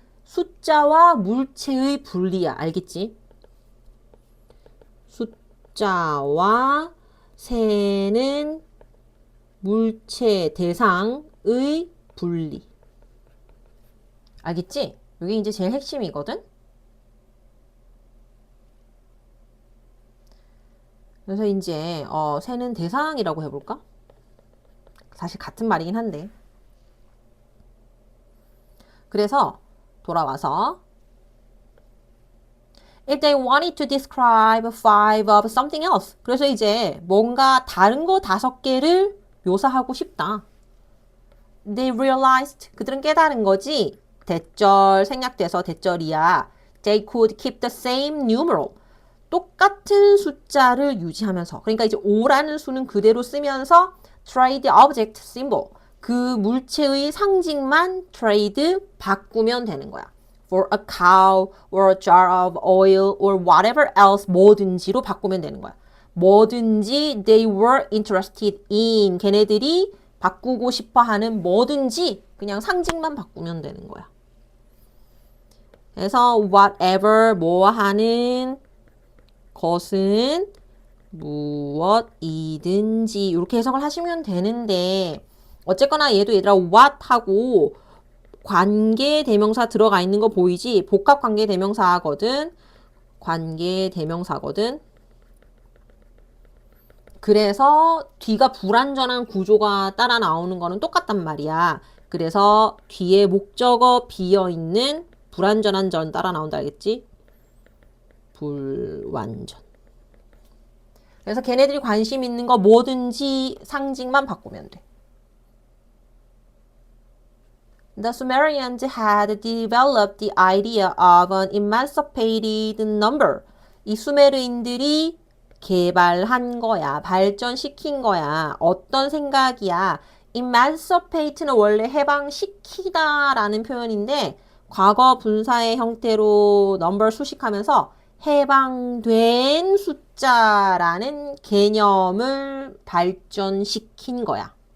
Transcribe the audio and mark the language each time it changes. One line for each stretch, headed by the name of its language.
Korean: 숫자와 물체의 분리야. 알겠지? 숫자와 세는 물체 대상의 분리. 알겠지? 이게 이제 제일 핵심이거든? 그래서 이제 세는 대상이라고 해볼까? 사실 같은 말이긴 한데. 그래서 돌아와서
English: If they wanted to describe 5 of something else.
Korean: 그래서 이제 뭔가 다른 거 5개를 묘사하고 싶다.
English: They realized.
Korean: 그들은 깨달은 거지. 대절 생략돼서 대절이야.
English: They could keep the same numeral.
Korean: 똑같은 숫자를 유지하면서. 그러니까 이제 5라는 수는 그대로 쓰면서
English: trade object symbol.
Korean: 그 물체의 상징만 trade 바꾸면 되는 거야.
English: For a cow or a jar of oil or whatever else
Korean: 뭐든지로 바꾸면 되는 거야. 뭐든지
English: they were interested in.
Korean: 걔네들이 바꾸고 싶어 하는 뭐든지 그냥 상징만 바꾸면 되는 거야. 그래서 whatever 뭐 하는 것은 무엇이든지 이렇게 해석을 하시면 되는데 어쨌거나 얘도 얘들아 what 하고 관계 대명사 들어가 있는 거 보이지? 복합 관계 대명사거든. 관계 대명사거든. 그래서 뒤가 불완전한 구조가 따라 나오는 거는 똑같단 말이야. 그래서 뒤에 목적어 비어있는 불완전한 전 따라 나온다 알겠지? 불완전. 그래서 걔네들이 관심 있는 거 뭐든지 상징만 바꾸면 돼.
English: The Sumerians had developed the idea of an emancipated number.
Korean: 이 수메르인들이 개발한 거야. 발전시킨 거야. 어떤 생각이야?
English: emancipate
Korean: 는 원래 해방시키다 라는 표현인데 과거 분사의 형태로 number 수식하면서 해방된 숫자라는 개념을 발전시킨 거야.